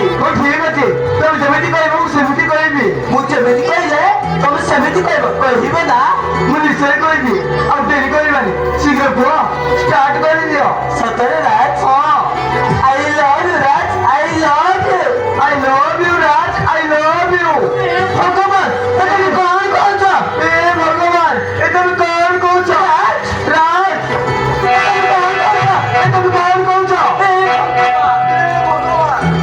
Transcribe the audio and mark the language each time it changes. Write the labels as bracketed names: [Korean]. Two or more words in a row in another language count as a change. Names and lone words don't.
[Odia] ହଉ ଠିକ ଅଛି ତମେ ଯେମିତି କହିବ ମୁଁ ସେମିତି କହିବି ମୁଁ ଯେମିତି କହିଲେ ତମେ ସେମିତି କହିବ କହିବେ ନା ମୁଁ ନିଶ୍ଚୟ କହିବି ଆଉ ଡେରି କରିବାନି ଶୀଘ୍ର କୁହ ଷ୍ଟାର୍ଟ କରିଦିଅ ସତରେ ରାଜ ହଁ [English] I love you ରାଜ I love you I love you ରାଜ I love you [Odia] ଭଗବାନ ତମେ କଣ କହୁଛ ଏ ଭଗବାନ ଏ ତମେ କଣ କହୁଛ ରାଜ ତମେ କଣ କହୁଛ ଏ ତମେ କଣ କହୁଛ ଏ ଭଗବାନ